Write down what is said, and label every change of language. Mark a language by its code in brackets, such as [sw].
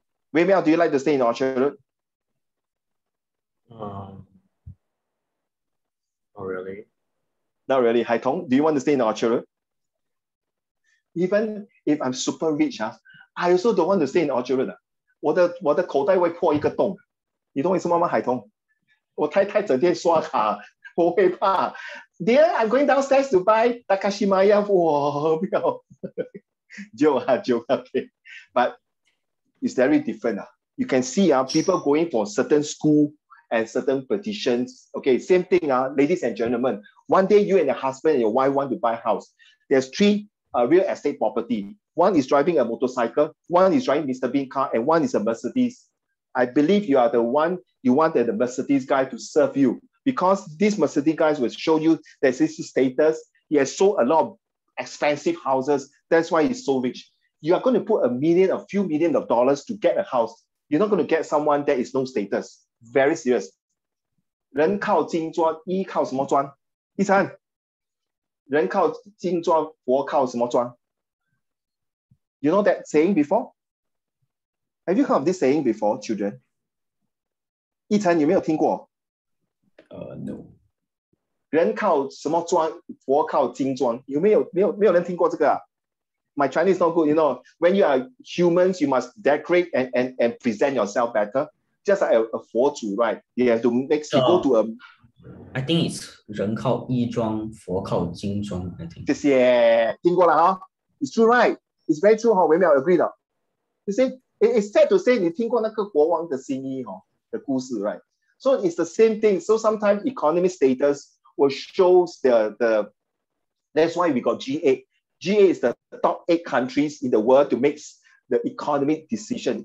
[en] Wei Miao, do you like to stay in Orchard Road? Not really. Not really. Hai Tong, do you want to stay in Orchard Road? Even if I'm super rich, I also don't want to stay in Orchard Road. [zh] 我的口袋会破一个洞。你懂为什么吗，海彤？我太太整天刷卡，我会怕。 [en] Dear, I'm going downstairs to buy Takashimaya. [zh] 我不要。 [en] joke, okay. But it's very different. You can see people going for certain school and certain petitions. Okay, same thing, ladies and gentlemen. One day you and your husband and your wife want to buy a house. There's 3 real estate property. One is driving a motorcycle, one is driving Mr. Bean car, and one is a Mercedes. I believe you are the one you wanted the Mercedes guy to serve you, because this Mercedes guy will show you that his status. He has sold a lot of expensive houses. That's why he's so rich. You are going to put a few million of dollars to get a house. You're not going to get someone that is no status. Very serious. [zh] 人靠金砖，衣靠什么砖？第三，人靠金砖，佛靠什么砖？ [en] You know that saying before? Have you heard of this saying before, children? [zh] 一晨有没有听过？ [en] No. [zh] 人靠什么砖？佛靠金砖。有没有人听过这个？ [en] My Chinese not good, When you are humans, you must decorate and present yourself better. Just like a 佛祖, right? You have to make you go to a. I think it's [zh] 人靠衣装，佛靠金装。 [en] I think. [zh] 谢谢，听过了哈。 [en] It's true, right? It's very true, 微妙 agree 的。 You see, it's sad to say [zh] 你听过那个国王的新衣的故事 [en] right? So it's the same thing. So sometimes economic status will show the. That's why we got G8. G8 is the top 8 countries in the world to make the economic decision.